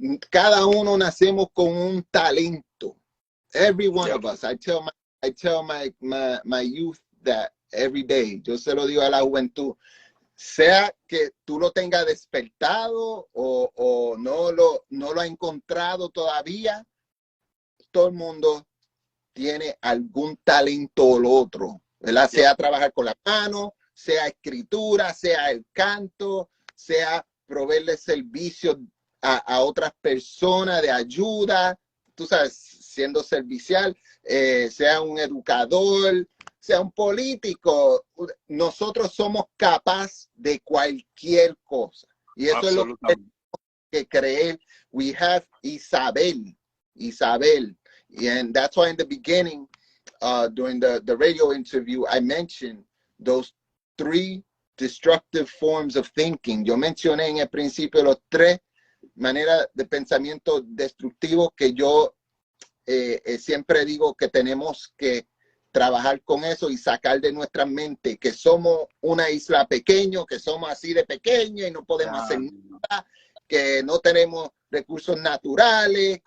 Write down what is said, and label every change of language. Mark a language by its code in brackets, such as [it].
[es] Cada uno nacemos con un talento. [en] Every one of us. I tell my youth that every day. [es] Yo se lo digo a la juventud. Sea que tú lo tengas despertado o no lo ha encontrado todavía, todo el mundo tiene algún talento o lo otro, ¿verdad? Sea trabajar con la mano, sea escritura, sea el canto, sea proveerle servicios a otras personas de ayuda, tú sabes, siendo servicial, sea un educador, sea un político. Nosotros somos capaces de cualquier cosa. Y eso es lo que tenemos que creer. [en] We have Isabel. And that's why in the beginning, during the radio interview, I mentioned those 3 destructive forms of thinking. [es] Yo mencioné en el principio los 3 maneras de pensamiento destructivo que yo siempre digo que tenemos que trabajar con eso y sacar de nuestra mente que somos una isla pequeña, que somos así de pequeña y no podemos hacer nada, que no tenemos recursos naturales.